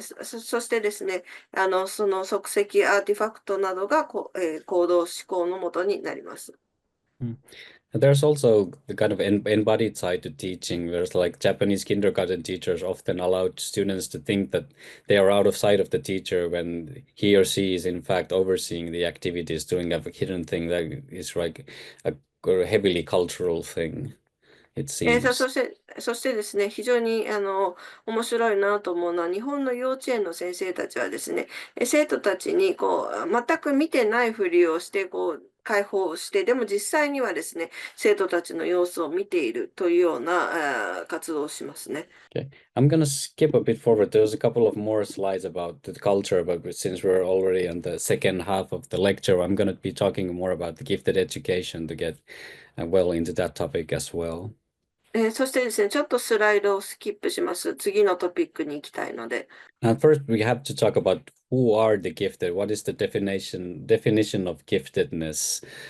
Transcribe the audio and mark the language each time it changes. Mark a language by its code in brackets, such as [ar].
[ja] そしてですね、その足跡、アーティファクトなどが行動思考のもとになります。 Mm. [en] There's also the kind of embodied side to teaching, whereas like Japanese kindergarten teachers often allow students to think that they are out of sight of the teacher when he or she is in fact overseeing the activities, doing a hidden thing that is like a heavily cultural thing, it そ seems. [ja] して、ですね、非常に面白いなと思うのは、日本の幼稚園の先生たちはですね、生徒たちに全く見てないふりをして、解放して、でも実際にはですね、生徒たちの様子を見ているというような活動をしますね。 [en] Okay, I'm gonna skip a bit forward. There's a couple of more slides about the culture, but since we're already on the second half of the lecture, I'm gonna be talking more about the gifted education to get well into that topic as well. [ja] そしてですね、ちょっとスライドをスキップします。次のトピックに行きたいので。 [en] And first, we have to talk about who are the gifted. What is the definition of giftedness?